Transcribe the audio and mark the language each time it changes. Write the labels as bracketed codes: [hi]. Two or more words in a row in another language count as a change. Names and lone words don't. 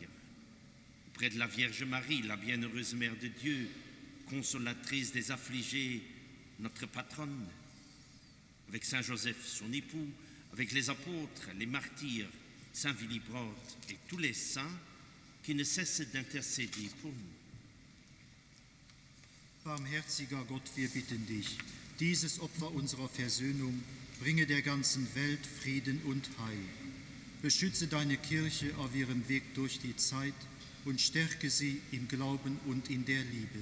[fr] Auprès de la Vierge Marie, la bienheureuse Mère de Dieu, consolatrice des affligés, notre patronne, avec Saint Joseph, son époux, avec les apôtres, les martyrs, Saint Willibrord et tous les saints qui ne cessent d'intercéder pour nous. [de] Barmherziger Gott, wir bitten dich, dieses Opfer unserer Versöhnung bringe der ganzen Welt Frieden und Heil. Beschütze deine Kirche auf ihrem Weg durch die Zeit und stärke sie im Glauben und in der Liebe.